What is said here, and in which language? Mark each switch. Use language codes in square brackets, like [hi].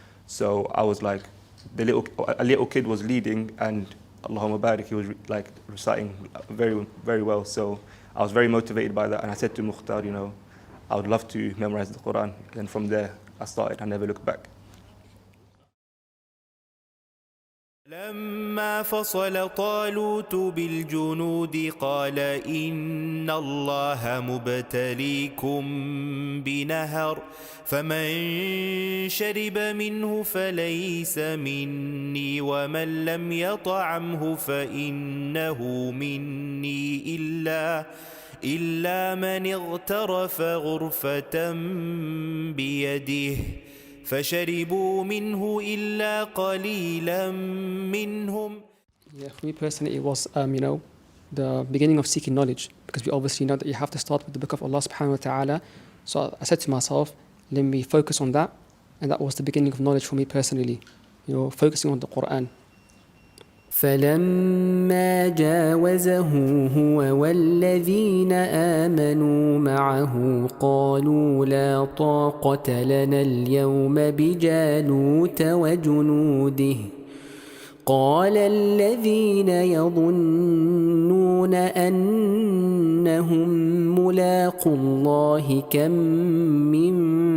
[en] So I was like, a little kid was leading, and Allahumma barik, he was like reciting very, very well. So I was very motivated by that, and I said to Mukhtar, you know, I would love to memorize the Quran. And from there, I started. I never looked back. [ar] لما فصل طالوت بالجنود قال إن الله مبتليكم بنهر فمن شرب منه فليس مني ومن لم يطعمه فإنه مني إلا من اغترف غرفة بيده فشربوا منه إلا قليلا منهم. [en] Yeah, for me personally, it was the beginning of seeking knowledge, because we obviously know that you have to start with the book of Allah subhanahu wa ta'ala. So I said to myself, let me focus on that, and that was the beginning of knowledge for me personally, focusing on the Quran. [ar] فلما جاوزه هو والذين آمنوا معه قالوا لا طاقة لنا اليوم بجالوت وجنوده قال الذين يظنون أنهم ملاقو الله كم من